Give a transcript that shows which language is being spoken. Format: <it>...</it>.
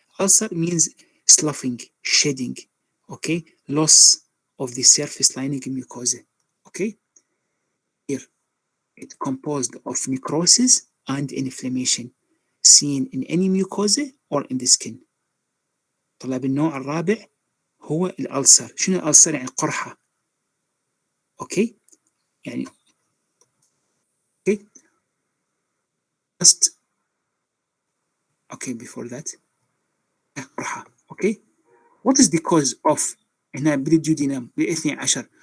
<en>Ulcer means sloughing, shedding, okay, loss of the surface lining mucosa. Okay, here it's composed of necrosis and inflammation seen in any mucosa or in the skin.</en> <ar>طلع النوع الرابع هو الألسر. شنو الألسر؟ يعني قرحة.</ar> <en>okay,</en> <ar>يعني اوكي</ar> <en>just okay before that قرحة. Okay, what is the cause of</en> <ar>هنا بالديودينام</ar> <en>ب12.</en>